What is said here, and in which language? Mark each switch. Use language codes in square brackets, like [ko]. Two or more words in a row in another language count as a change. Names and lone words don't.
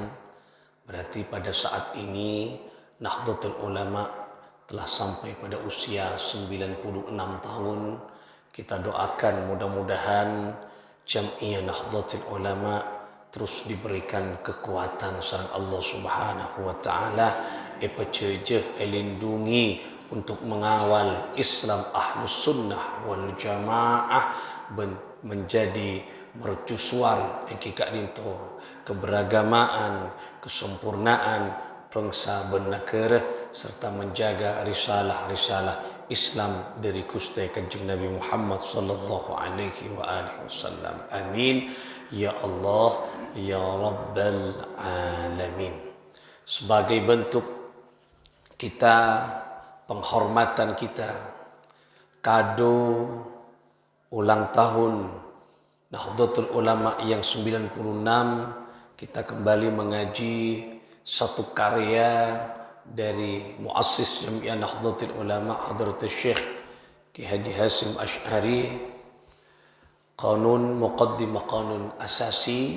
[id] Berarti pada saat ini Nahdlatul Ulama telah sampai pada usia 96 tahun. Kita doakan mudah-mudahan Jam'iyah Nahdlatul Ulama terus diberikan kekuatan sareng Allah [ar] سبحانه وتعالى, [id] epecejeh elindungi untuk mengawal Islam [ar] أهل السنة والجماعة [id] menjadi mercusuar engkika dinto keberagamaan, kesempurnaan bangsa bernegara serta menjaga risalah-risalah Islam dari Gusti Kanjeng Nabi Muhammad [ar] صلى الله عليه وعلى آله وسلم. آمين يا الله يا رب العالمين. [id] Sebagai bentuk kita, penghormatan kita, kado ulang tahun Nahdlatul Ulama yang 96, kita kembali mengaji satu karya dari muassis Jam'iyah Nahdlatul Ulama Hadratus Syekh Ki Haji Hashim Asy'ari, muqaddimah qanun asasi.